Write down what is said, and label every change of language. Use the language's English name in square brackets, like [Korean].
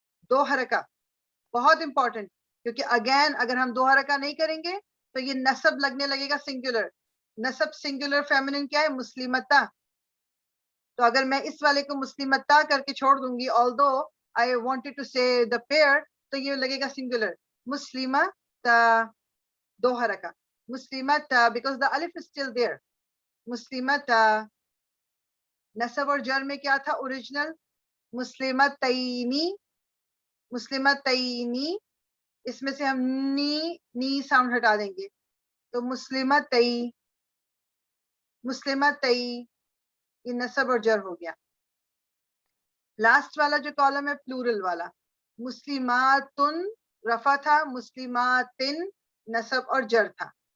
[Urdu] دو حرکہ بہت امپورٹنٹ، کیونکہ اگین اگر ہم دو حرکہ نہیں کریں گے تو یہ نصب لگنے لگے گا سنگولر. نصب سنگولر فیمنن کیا ہے؟ مسلمتا. تو اگر میں اس والے کو مسلمتا کر کے چھوڑ دوں گی [English] although I wanted to say the pair [Urdu] تو یہ لگے گا singular. مسلمتا do حرکہ. [English] مسلمتا because the alif is still there. [Arabic] مسلمتا. [Urdu] نصب اور جر میں کیا تھا اوریجنل؟ مسلمتینی. مسلمتینی. اس میں سے ہم نی ساؤنڈ ہٹا دیں گے تو مسلمتئی. مسلمتئی یہ نصب اور جر ہو گیا. لاسٹ والا جو کالم ہے پلورل والا مسلماتن رفع تھا, مسلماتن نصب اور جر تھا.